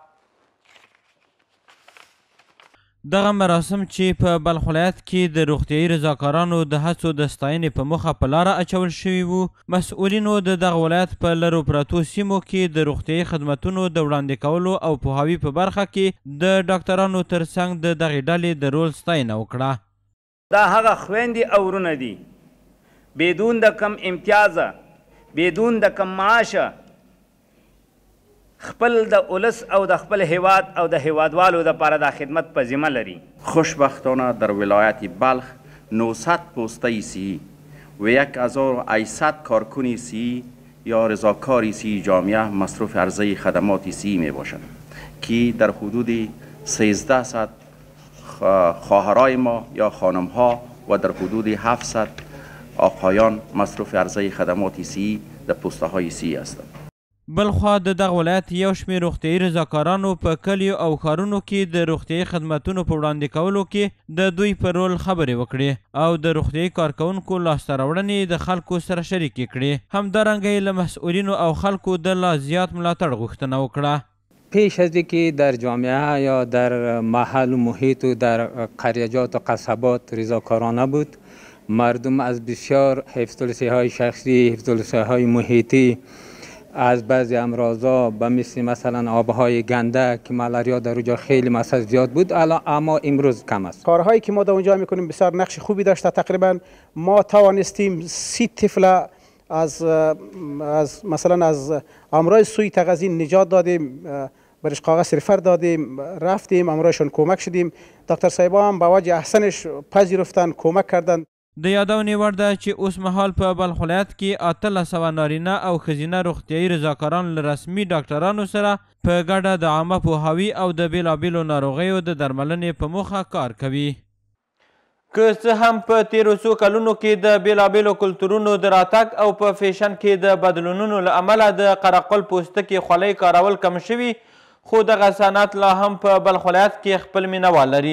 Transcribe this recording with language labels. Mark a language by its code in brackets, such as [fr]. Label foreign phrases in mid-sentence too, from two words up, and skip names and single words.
[ps] دغه مراسم چې په بلخ ولایت کې د روغتیایي رضاکارانو د هڅو د ستاینې په موخه په لاره اچول شوي وو، مسؤلینو د دغه ولایت په لرو پرتو سیمو کې د روغتیایي خدمتونو د وړاندې کولو او پوهاوي په برخه کې د ډاکټرانو ترڅنګ د دغې ډلې د رول ستاینه وکړه. دا هغه خویندې او ورونه دي بدون د کم امتیازه، بدون د کم معاشه، خپل د اولس او د خپل هیواد او د هیوادوالو دپاره دا خدمت په ذمه لري. [fa] خوشبختانه در ولایت بلخ 900 پوسته سی و 1800 کارکن سی یا رضاکاری سی جامعه مصروف عرضه خدمات سی می باشد که در حدود 1300 خواهرای ما یا خانم ها و در حدود 700 آقایان مصروف عرضه خدمات سی در پوسته های سی هستند. [ps] بلخوا د دغه ولایت یو شمېر روغتیایي رضاکارانو په کلیو او ښارونو کې د روغتیایي خدمتونو په وړاندې کولو کې د دوی په رول خبرې وکړې او د روغتیایي کارکوونکو لاسته راوړنې د خلکو سره شریکې کړې. همدارنګه یې له مسؤلینو او خلکو د لا زیات ملاتړ غوښتنه وکړه. [fa] پیش از اینکه در جامعه یا در محل و محیط و در قریجات و قصبات رضاکارانه بود، مردم از بسیار حفظ‌الصحه شخصی، حفظ‌الصحه محیطی، از بعضی امراضا به مثلا آبهای گنده که ملاریا در اونجا خیلی مثلا زیاد بود اما امروز کم است. کارهایی که ما در اونجا میکنیم بسیار نقش خوبی داشته. تقریبا ما توانستیم 30 طفل از مثلا از امراض سوی تغذیه نجات دادیم، برش کاغذ رفر دادیم، رفتیم امرایشون کمک شدیم. دکتر صاحبا هم با وجه احسنش پذیرفتن، کمک کردن. [ps] د یادونې وړ ده چې اوس مهال په بلخ ولایت کې 1800 نارینه او ښځینه روغتیایي رضاکاران له رسمي ډاکټرانو سره په ګډه د عامه پوهاوي او د بېلابېلو ناروغیو د درملنې په موخه کار کوي. که څه هم په تیرو څو کلونو کې د بېلابېلو کلتورونو د راتګ او په فیشن کې د بدلونونو له امله د قرقل پوستکي خولۍ کارول کم شوي، خو دغه صنعت لا هم په بلخ ولایت کې خپل مینوال لري.